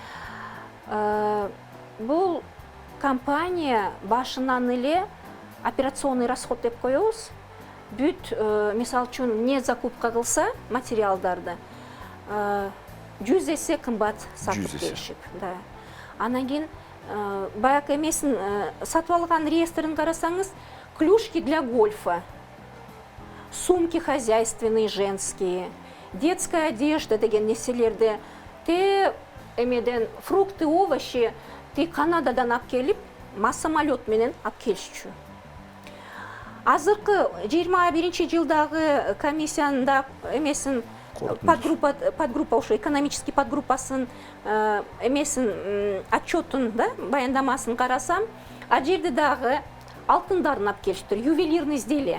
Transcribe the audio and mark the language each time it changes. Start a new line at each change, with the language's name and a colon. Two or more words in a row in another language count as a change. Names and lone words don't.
Kyrgyz: Бул компания башынан эле
Russian: операционный расход
Kyrgyz: деп коебуз. Бүт, мисал үчүн, не закупка кылса материалдарды 100 эсе кымбат сатып беришип. Анан кийин баягы эмесин сатып алган реестрин карасаңыз,
Russian: клюшки для гольфа, сумки хозяйственные, женские, детская одежда
Kyrgyz: деген нерселерди те эмеден
Russian: фрукты, овощи
Kyrgyz: те Канададан алып келип, самолет менен алып келишчү. Азыркы 21-жылдагы комиссиянда эмесин подгруппа ушу
Russian: экономический подгруппасын
Kyrgyz: эмесин отчетун баяндамасын карасам, ал жерде дагы алтындарын алып келиштир,
Russian: ювелирный изделия.